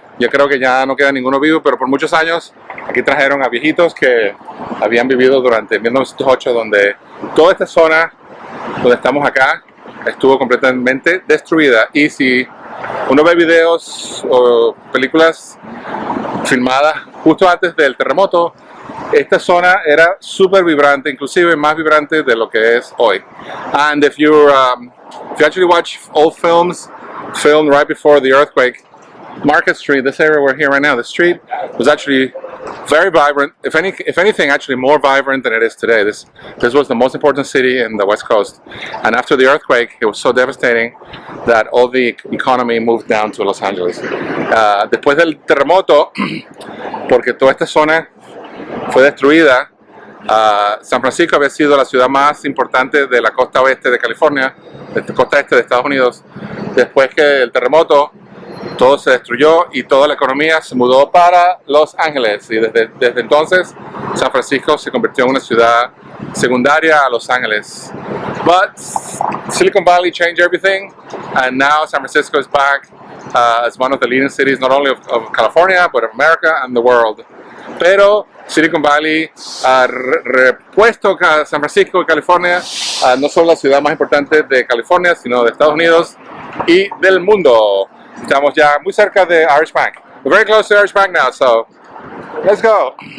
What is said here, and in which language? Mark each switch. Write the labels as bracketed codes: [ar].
[es] Yo creo que ya no queda ninguno vivo, pero por muchos años aquí trajeron a viejitos que habían vivido durante 1908, donde toda esta zona donde estamos acá estuvo completamente destruida. Y si uno ve videos o películas filmadas justo antes del terremoto, esta zona era súper vibrante, inclusive más vibrante de lo que es hoy. [en] And if you actually watch old films filmed right before the earthquake, Market Street, this area we're here right now, the street was actually very vibrant. If anything, actually more vibrant than it is today. This was the most important city in the West Coast, and after the earthquake, it was so devastating that all the economy moved down to Los Angeles. [es] Después del terremoto, porque toda esta zona fue destruida. San Francisco había sido la ciudad más importante de la costa oeste de California, de la costa este de Estados Unidos. Después que el terremoto, todo se destruyó y toda la economía se mudó para Los Ángeles. Y desde entonces, San Francisco se convirtió en una ciudad secundaria a Los Ángeles. [en] But Silicon Valley changed everything, and now San Francisco is back as one of the leading cities, not only of California, but of America and the world. [es] Pero Silicon Valley ha repuesto a San Francisco y California no solo la ciudad más importante de California, sino de Estados Unidos y del mundo. Estamos ya muy cerca de Irish Bank. [en] We're very close to Irish Bank now, so let's go.